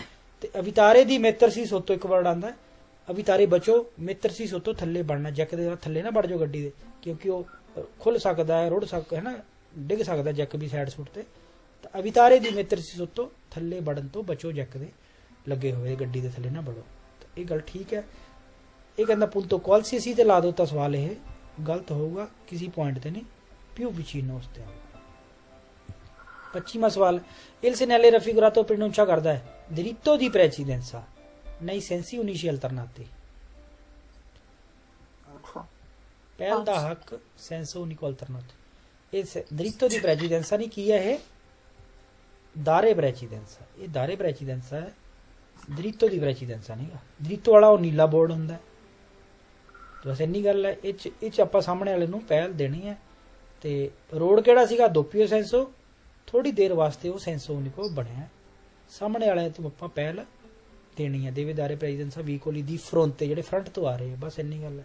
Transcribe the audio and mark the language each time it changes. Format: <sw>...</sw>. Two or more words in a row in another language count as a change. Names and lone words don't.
<pa>ਤੇ</pa> <it>evitare di mettersi sotto</it> <pa>ਇੱਕ ਵਰਡ ਆਉਂਦਾ, ਅਵਿਤਾਰੇ ਬਚੋ</pa> <it>mettersi sotto</it> <pa>ਥੱਲੇ ਬਣਨਾ, ਜੈਕ ਦੇ ਥੱਲੇ ਨਾ ਵੜ ਜਾਓ ਗੱਡੀ ਦੇ, ਕਿਉਂਕਿ ਉਹ ਖੁੱਲ ਸਕਦਾ ਹੈ, ਰੁੜ ਸਕਦਾ ਹੈ ਨਾ, ਡਿੱਗ ਸਕਦਾ ਜੈਕ ਵੀ ਸਾਈਡ ਸੂਟ ਤੇ। ਤਾਂ</pa> <it>evitare di mettersi sotto</it> <pa>ਥੱਲੇ ਵੜਨ ਤੋਂ ਬਚੋ, ਜੈਕ ਦੇ ਲੱਗੇ ਹੋਏ ਗੱਡੀ ਦੇ ਥੱਲੇ ਨਾ ਵੜੋ। ਤਾਂ ਇਹ ਗੱਲ ਠੀਕ ਹੈ। ਇਹ ਕਹਿੰਦਾ</pa> <it>punto qualsiasi</it> <pa>ਤੇ ਲਾ ਦੋ ਤਾਂ ਸਵਾਲ ਇਹ ਗਲਤ ਹੋਊਗਾ, ਕਿਸੇ ਪੁਆਇੰਟ ਤੇ ਨਹੀਂ,</pa> <it>più vicino</it> <pa>ਉਸ ਤੇ ਆਊਗਾ। 25ਵਾਂ ਸਵਾਲ,</pa> <it>il segnale raffigurato pronuncia</it> <pa>ਕਰਦਾ ਹੈ</pa> <it>diritto di precedenza nei sensi unici alternati।</it> <pa>ਅੱਛਾ ਪਹਿਲ ਦਾ ਹੱਕ</pa> <it>senso unico alternato।</it> <pa>ਇਹ</pa> <it>diritto di precedenza</it> <pa>ਨਹੀਂ, ਕੀ ਹੈ ਇਹ?</pa> <it>dare precedenza. ਇਹ dare precedenza ਹੈ, diritto di precedenza ਨਹੀਂਗਾ।</it> <pa>diritto ਵਾਲਾ ਉਹ ਨੀਲਾ ਬੋਰਡ ਹੁੰਦਾ ਹੈ। ਬਸ ਇੰਨੀ ਗੱਲ ਹੈ। ਇਹ ਚ ਆਪਾਂ ਸਾਹਮਣੇ ਵਾਲੇ ਨੂੰ ਪਹਿਲ ਦੇਣੀ ਹੈ। ਤੇ ਰੋਡ ਕਿਹੜਾ ਸੀਗਾ?</pa> <it>doppio senso,</it> <pa>ਥੋੜੀ ਦੇਰ ਵਾਸਤੇ ਉਹ</pa> <it>senso unico</it> <pa>ਬਣਿਆ। ਸਾਹਮਣੇ ਵਾਲੇ ਤੋਂ ਆਪਾਂ ਪਹਿਲ ਦੇਣੀ ਹੈ।</pa> <it>deve dare precedenza veicoli di</it> <pa>ਫਰੰਟ ਤੇ, ਜਿਹੜੇ ਫਰੰਟ ਤੋਂ ਆ ਰਹੇ ਆ, ਬਸ ਇੰਨੀ ਗੱਲ ਹੈ।</pa>